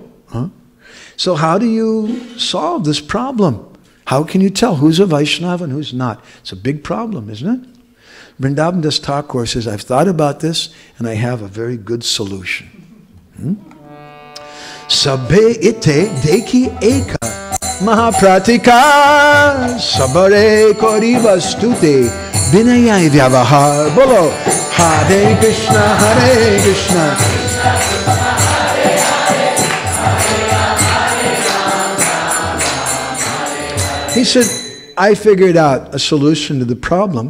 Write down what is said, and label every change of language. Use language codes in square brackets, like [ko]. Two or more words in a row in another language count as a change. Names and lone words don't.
[en] So how do you solve this problem? How can you tell who's a Vaishnava and who's not? It's a big problem, isn't it? Vrindavan Das Thakur says, I've thought about this and I have a very good solution. [bn] সবে ইতে দেখি এক মহাপ্রতীক সবারে করিবা স্তুতি বিনয় ব্যবহার. বলো হরে কৃষ্ণ, হরে কৃষ্ণ. [en] He said, I figured out a solution to the problem.